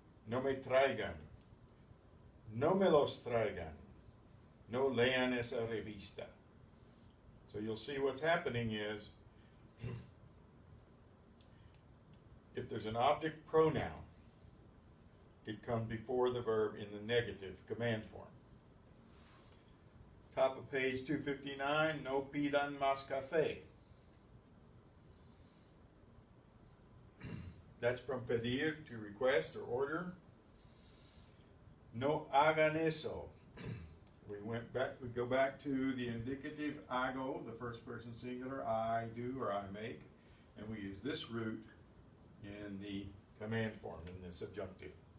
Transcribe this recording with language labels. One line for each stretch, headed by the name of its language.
Spanish: No me traigan, no me los traigan, no lean esa revista.
English: So you'll see what's happening is, if there's an object pronoun, it comes before the verb in the negative command form. Top of page 259,
Spanish: no pidan más café.
English: That's from pedir, to request or order.
Spanish: No hagan eso.
English: We go back to the indicative hago, the first person singular, I do or I make, and we use this root in the command form, in the subjunctive.